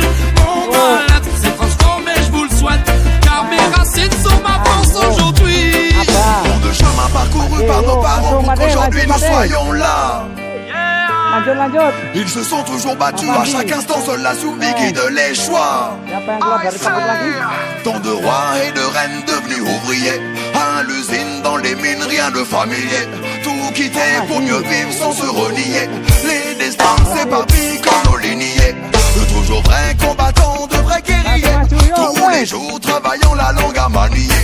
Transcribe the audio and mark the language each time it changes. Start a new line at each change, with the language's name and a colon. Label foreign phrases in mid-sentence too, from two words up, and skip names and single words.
French: Mon mal-être s'est transformé, je vous le souhaite, car mes racines sont ma force aujourd'hui. Tant de chemin parcouru par nos parents pour qu'aujourd'hui nous soyons là.
Indonesian: Lanjut.
French: Ils se sont toujours battus à chaque instant, seule la souris guide les choix.
Indonesian: Siapa yang keluar dari kabut lagi?
French: Tant de rois et de reines devenus ouvriers, à l'usine, dans les mines, rien de familier. Tout quitter pour mieux vivre sans se renier. Les destins s'éparpillent comme nos lignées. De toujours vrais combattants, de vrais guerriers. Tous les jours travaillant la langue à manier.